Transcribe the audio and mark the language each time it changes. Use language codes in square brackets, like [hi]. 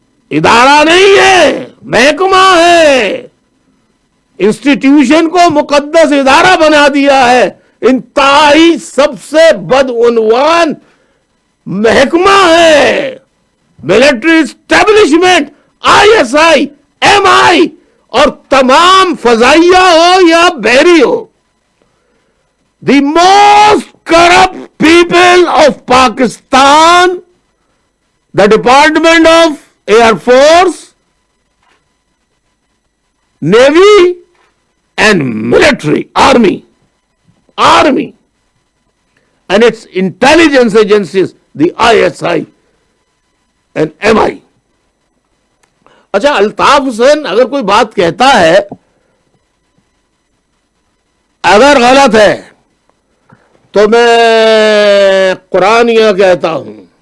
[hi] इदारा नहीं है, महकमा है, इंस्टीट्यूशन को मुकद्दस इदारा बना दिया है, इंतहाई सबसे बदउनवान महकमा है, मिलिट्री इस्टेब्लिशमेंट, आईएसआई, एमआई और तमाम फजाइया हो या बहरी हो। [en] The most corrupt people of Pakistan, the Department of Air Force, Navy and military, army, and its intelligence agencies, the ISI and MI. [hi] अच्छा, अल्ताफ हुसैन अगर कोई बात कहता है, अगर गलत है तो मैं कुरानिया कहता हूं।